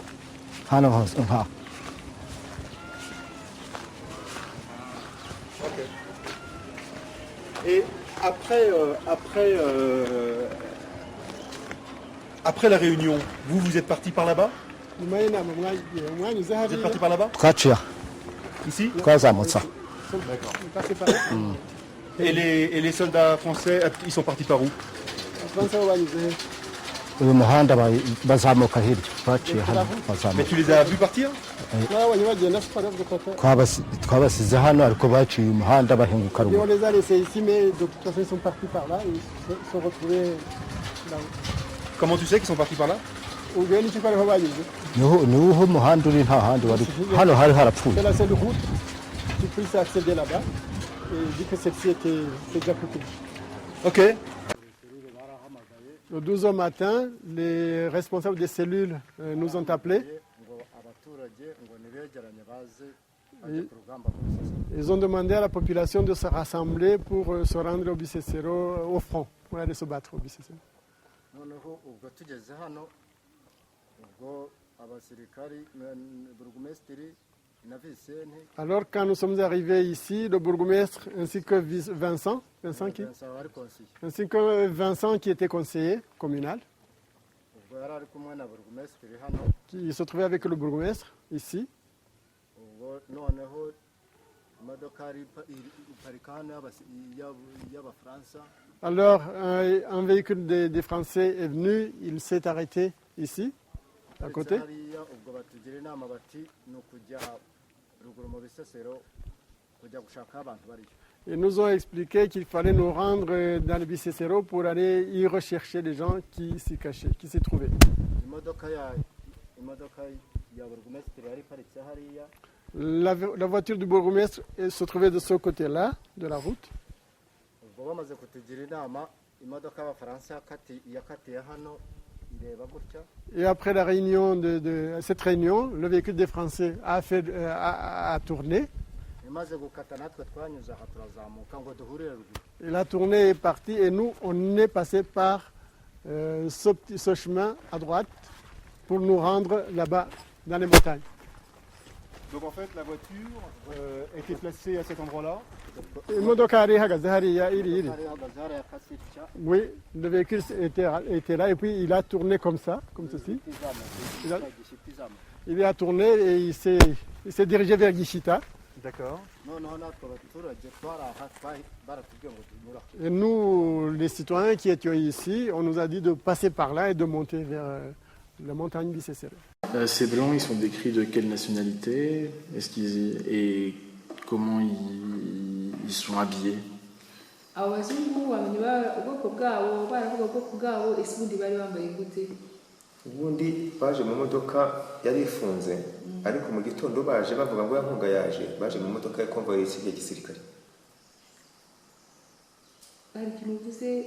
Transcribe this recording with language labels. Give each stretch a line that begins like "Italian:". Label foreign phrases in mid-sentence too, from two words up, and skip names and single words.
Korean: 하는 거.
French: Ok. Et après la réunion, vous êtes parti par là-bas?
Kinyarwanda: nyuma y'inama mwanyuze
French: Vous êtes
Kinyarwanda: hariya
French: parti par là-bas?
Kinyarwanda: twaciye
French: Ici?
Kinyarwanda: twazamutse
French: passé par là Et les soldats français, ils sont partis par où?
Kinyarwanda: abafaransa bo banyuze he uyu muhanda bazamuka hirya twaciye hano
French: Mais
Kinyarwanda: bazamuka
French: tu les as vus partir?
Kinyarwanda: twabonye bagenda siporo bavuga ko twabasize hano ariko baciye umuhanda bahinguka
French: on
Kinyarwanda: ruguru
French: les a laissés ici mais de toute façon ils sont partis par là et ils se sont retrouvés là-haut. Comment tu sais qu'ils sont partis par là?
Kinyarwanda: ubwo n'icyo ariho banyuze niwo umuhanda uri nta handi wari hano hari harapfuye
French: c'est la seule route qui puisse accéder là-bas et dit que celle-ci était déjà coupée. Ok. Le 12 au matin, les responsables des cellules nous ont appelés. Ils ont demandé à la population de se rassembler pour se rendre au Bisesero, au front, pour aller se battre au Bisesero.
Kinyarwanda: noneho ubwo tugeze hano ubwo abasirikari burugumesitiri na visenti
French: Alors quand nous sommes arrivés ici, le bourgmestre ainsi que Vincent
Kinyarwanda: wari konsiye
French: ainsi que Vincent qui était conseiller communal,
Kinyarwanda: ubwo yari ari kumwe na burugumesitiri hano
French: qui se trouvait avec le bourgmestre ici.
Kinyarwanda: ubwo noneho imodoka yari iparika hano y'abafaransa.
French: Alors un véhicule des Français est venu, il s'est arrêté ici, à côté.
Kinyarwanda: hariya ubwo batugira inama bati ni ukujya ruguru mu bisesero kujya gushaka aho abantu bariyo.
French: Ils nous ont expliqué qu'il fallait nous rendre dans le Bisesero pour aller y rechercher les gens qui s'y cachaient, qui s'y trouvaient.
Kinyarwanda: imodoka ya burugumesitiri yari iparitse hariya.
French: La voiture du bourgmestre se trouvait de ce côté-là, de la route.
Kinyarwanda: ubwo bamaze kutugira inama imodoka y'abafaransa yakatiye hano ireba gutya.
French: Et après la réunion de cette réunion, le véhicule des Français a tourné.
Kinyarwanda: imaze gukata natwe twanyuze aha turazamuka ngo duhurire ruguru.
French: Et la tournée est partie et nous, on est passé par ce chemin à droite pour nous rendre là-bas, dans les montagnes. Donc en fait, la voiture était placée à cet endroit-là.
Kinyarwanda: Imodoka yari ihagaze hariya iri. Hari ihagaze hariya yakase itya.
French: Oui, le véhicule était là et puis il a tourné comme ça, comme ceci. Il a-
Kinyarwanda: Gishita izamuka.
French: Il a tourné et il s'est dirigé vers Gishita. D'accord.
Kinyarwanda: noneho natwe abaturage twari aha baratubwiye ngo tunyura aha.
French: Et nous, les citoyens qui étions ici, on nous a dit de passer par là et de monter vers la montagne Bisesero. Ces blancs, ils sont décrits de quelle nationalité? Et comment ils sont habillés?
Kinyarwanda: abo bazungu bamenya ubwoko bwabo baravuga ubwoko bwabo ese ubundi bari bambaye gute? ubundi baje mu modoka yari ifunze ariko mu gitondo baje bavuga ngo yankunga yaje baje mu modoka ya konvoyi ya gisirikare hari ikintu uvuze